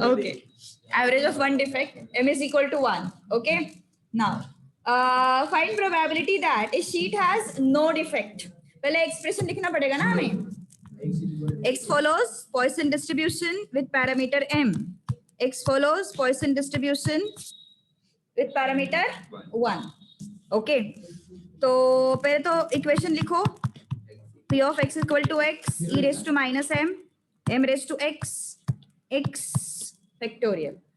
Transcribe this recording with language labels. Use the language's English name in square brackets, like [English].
[English] okay, average of 1 defect, M is equal to 1. okay, now find probability that a sheet has no defect. [Hindi] पहले expression लिखना पड़ेगा ना हमें. [English] X follows Poisson distribution with parameter M. X follows Poisson distribution with parameter 1. [Hindi] okay, तो पहले तो equation लिखो. [English] P of x is equal to x, e raised to minus m, m raised to x, x factorial.